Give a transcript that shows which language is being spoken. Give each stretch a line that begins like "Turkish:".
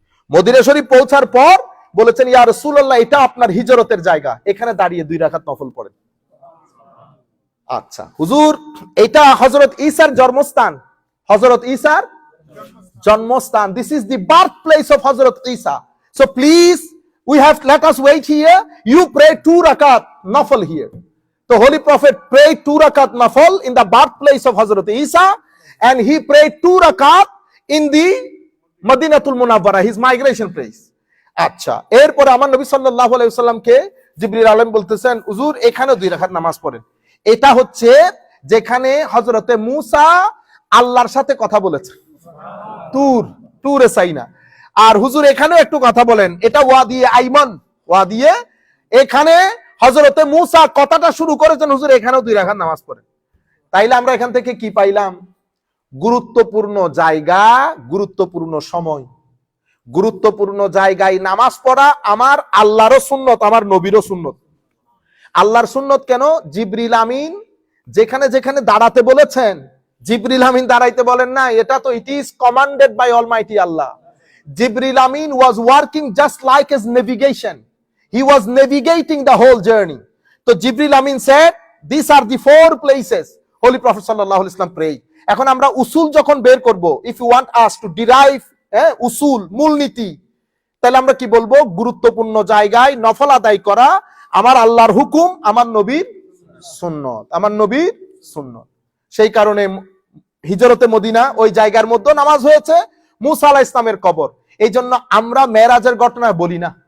Bangla: Medina শরীফ পৌঁছার পর বলেছেন, ইয়া রাসূলুল্লাহ, এটা আপনার হিজরতের জায়গা, এখানে দাঁড়িয়ে 2 রাকাত নফল পড়েন।
English: আচ্ছা হুজুর, এটা হযরত ঈসার জন্মস্থান, হযরত ঈসার জন্মস্থান, this is the birth place of Hazrat Isa, so please we have, let us wait here, you pray 2 rakat nafal here. The holy prophet prayed 2 rakat nafal in the birthplace of Hazrat Isa, and he prayed 2 rakat in the Madinatul Munawwara, his migration place.
Bangla: আচ্ছা, এরপর আমার নবী সাল্লাল্লাহু আলাইহি ওয়াসাল্লামকে জিবরিল আলাইহিস বলতেছেন, হুজুর এখানে 2 রাকাত নামাজ পড়েন। এটা হচ্ছে যেখানে হযরতে মূসা আল্লাহর সাথে কথা বলেছেন, তুরে সাইনা। আর হুজুর এখানেও একটু কথা বলেন, এটা ওয়াদিয়ে আইমান, ওয়াদিয়ে, এখানে হযরতে মূসা কথাটা শুরু করেছেন, হুজুর এখানেও 2 রাকাত নামাজ পড়েন। তাইলে আমরা এখান থেকে কি পাইলাম? গুরুত্বপূর্ণ জায়গা, গুরুত্বপূর্ণ সময়, গুরুত্বপূর্ণ জায়গায় নামাজ পড়া আমার আল্লাহরও সুন্নত, আমার নবীরও সুন্নত। আল্লাহর সুন্নত কেন? জিবরিল আমিন যেখানে যেখানে দাঁড়াতে বলেছেন, জিবরিল আমিন দাঁড়াইতে বলেন না, এটা তো it is commanded by Almighty Allah.
English: Jibril Amin was working just like his navigation. He was navigating the whole journey. So Jibril Amin said, these are the 4 places Holy Prophet sallallahu alaihi wasallam prayed.
Bangla: এখন আমরা উসুল যখন বের করব, if you want us to derive উসুল, মূলনীতি, তাহলে আমরা কি বলবো? গুরুত্বপূর্ণ জায়গায় নফল আদায় করা আমার আল্লাহর হুকুম, আমার নবীর সুন্নত, আমার নবীর সুন্নত। সেই কারণে হিজরতে মদিনা ওই জায়গার মধ্যে নামাজ হয়েছে, মূসা আলাইহিস সালামের কবর। এই জন্য আমরা মেরাজের ঘটনা বলি না,